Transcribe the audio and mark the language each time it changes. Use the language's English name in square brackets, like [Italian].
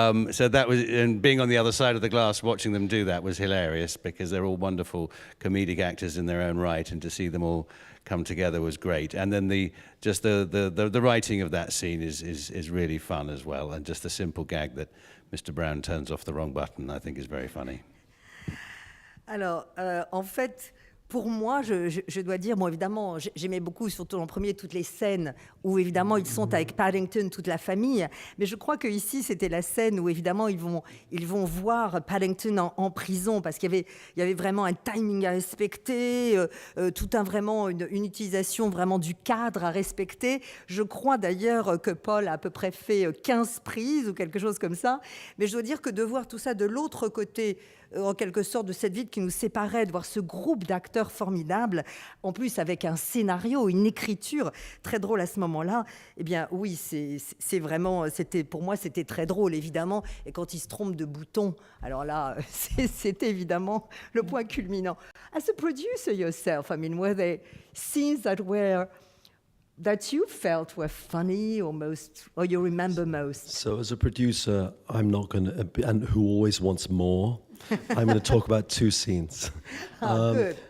[English] So that was, and being on the other side of the glass watching them do that was hilarious, because they're all wonderful comedic actors in their own right, and to see them all come together was great. And then the writing of that scene is really fun as well, and just the simple gag that Mr. Brown turns off the wrong button, I think is very funny. [French] Alors, en fait, pour moi, je dois dire, moi évidemment, j'aimais beaucoup, surtout en premier, toutes les scènes où évidemment ils sont avec Paddington, toute la famille. Mais je crois que ici, c'était la scène où évidemment ils vont voir Paddington en prison, parce qu'il y avait vraiment un timing à respecter, vraiment une utilisation vraiment du cadre à respecter. Je crois d'ailleurs que Paul a à peu près fait 15 prises ou quelque chose comme ça. Mais je dois dire que de voir tout ça de l'autre côté, en quelque sorte, de cette vide qui nous séparait, de voir ce groupe d'acteurs formidables, en plus avec un scénario, une écriture très drôle à ce moment-là, eh bien oui, c'est vraiment, pour moi c'était très drôle évidemment, et quand ils se trompent de bouton, alors là c'était évidemment le point culminant. [English] As a producer yourself, I mean, were there scenes that you felt were funny or you remember most? So as a producer, I'm not going to, and who always wants more, I'm going to talk about two scenes. Good.